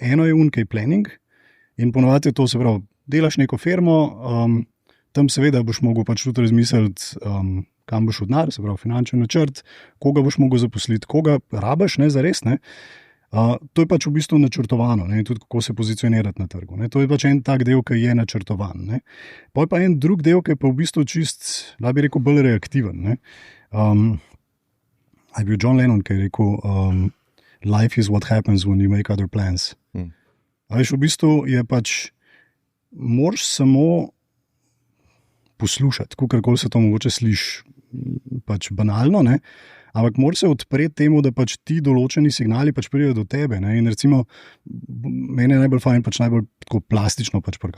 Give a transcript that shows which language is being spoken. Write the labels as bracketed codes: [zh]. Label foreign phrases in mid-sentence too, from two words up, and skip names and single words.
[sl] Eno je unkaj planning in ponovadi je to, se pravi, delaš neko firmo, tam seveda boš mogel pač tudi razmisliti, kam boš odnar, se pravi finančni načrt, koga boš mogel zaposliti, koga rabaš, ne, zares, ne. To je pač v bistvu načrtovano, ne, in tudi kako se pozicionirati na trgu. Ne. To je pač en tak del, ki je načrtovan. Ne. Pa je pa en drug del, ki je pa v bistvu čist, da bi rekel, bolj reaktiven. Ne. Je bil John Lennon, ki je rekel, [en] life is what happens when you make other plans. [sl] A veš, v bistvu je pač, moraš samo poslušati, kakorkoli se to mogoče sliši pač banalno, ne. Ampak moraš se odpreti temu, da pač ti določeni signali pač pridejo do tebe. Ne? In recimo, meni je najbolj fajn pač najbolj tako plastično pač prikazati.